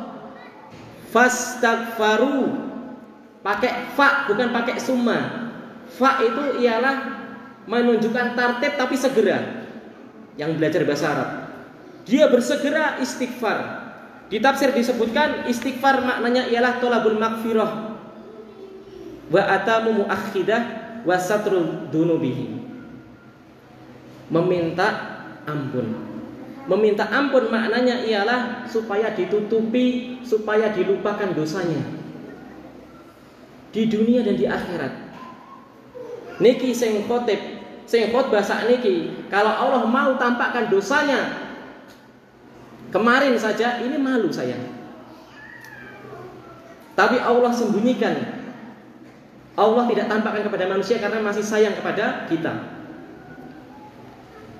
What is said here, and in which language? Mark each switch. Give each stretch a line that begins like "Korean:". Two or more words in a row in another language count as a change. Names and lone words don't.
Indonesian: Fastaghfaru, pakai fa, bukan pakai summa. Fa itu ialah menunjukkan tartib tapi segera. Yang belajar bahasa Arab, dia bersegera istighfar. Di tafsir disebutkan istighfar maknanya ialah
Arabic: طلب المغفرة وعدم المؤاخذة وستر ذنوبه,
Indonesian: meminta ampun. Meminta ampun maknanya ialah supaya ditutupi, supaya dilupakan dosanya di dunia dan di akhirat.
Javanese: Niki sing khotbah sak niki,
Indonesian: kalau Allah mau tampakkan dosanya, kemarin saja ini malu saya, tapi Allah sembunyikan. Allah tidak tampakkan kepada manusia karena masih sayang kepada kita.